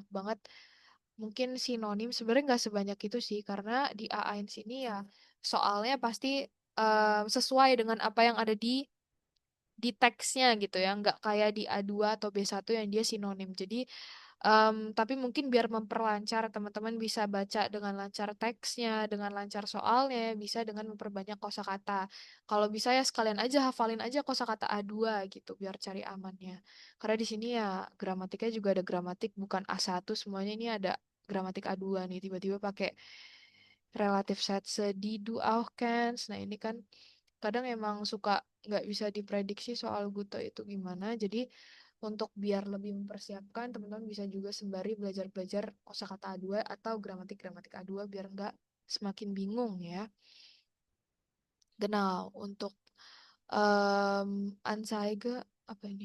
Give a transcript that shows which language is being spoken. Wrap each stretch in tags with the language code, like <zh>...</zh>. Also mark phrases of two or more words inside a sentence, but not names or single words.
<id>banget mungkin sinonim sebenarnya nggak sebanyak itu sih karena di AAIN sini ya soalnya pasti sesuai dengan apa yang ada di teksnya gitu ya nggak kayak di A2 atau B1 yang dia sinonim jadi tapi mungkin biar memperlancar teman-teman bisa baca dengan lancar teksnya, dengan lancar soalnya, bisa dengan memperbanyak kosakata. Kalau bisa ya sekalian aja hafalin aja kosakata A2 gitu biar cari amannya. Karena di sini ya gramatiknya juga ada gramatik bukan A1 semuanya ini ada gramatik A2 nih tiba-tiba pakai relatif</id> <de>sätze die du auch kennst.</de> <id>Nah, ini kan kadang emang suka nggak bisa diprediksi soal Guto itu gimana. Jadi untuk biar lebih mempersiapkan, teman-teman bisa juga sembari belajar-belajar kosakata A2 atau gramatik-gramatik A2 biar nggak semakin bingung ya. Genau, untuk Anzeige apa ini?</id>